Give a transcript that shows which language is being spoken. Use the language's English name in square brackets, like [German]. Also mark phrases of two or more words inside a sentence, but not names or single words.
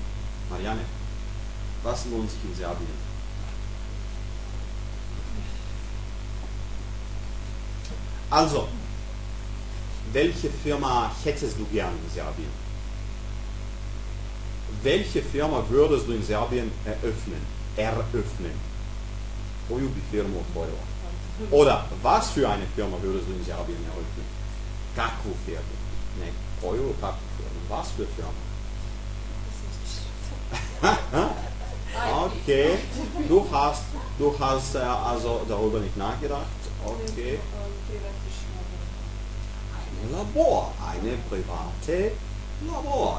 [German] Marianne, was lohnt sich in Serbien? Also, welche Firma hättest du gern in Serbien? Welche Firma würdest du in Serbien eröffnen? [Serbian] koju bi firmu otvorila? [German] Oder, was für eine Firma würdest du in Serbien eröffnen? [Serbian] Kakvu firmu? Ne, koju, kakvu firmu? [German] Was für Firma? Okay, du hast also darüber nicht nachgedacht. Okay. Ein Labor, eine private Labor.